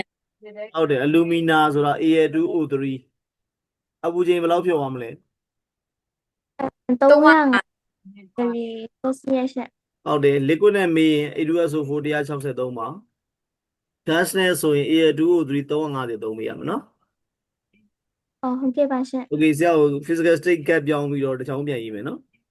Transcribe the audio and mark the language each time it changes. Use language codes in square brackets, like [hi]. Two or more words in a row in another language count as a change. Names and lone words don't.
[my] ဟုတ်တယ် alumina ဆိုတာ Al2O3 အပူချိန်ဘယ်လောက်ဖြစ်သွားမလဲ 305ဆိုစီယရှင် ဟုတ်တယ် liquid နဲ့မေးရင် H2SO4 163ပါ gas နဲ့ဆိုရင် Al2O3 350သုံးပေးရမယ်နော် ဟုတ်ကဲ့ပါရှင် Okay ဆရာကို [en] physical state gap [my] ပြောင်းပြီးတော့တစ်ချောင်းပြန်ရေးမယ်နော်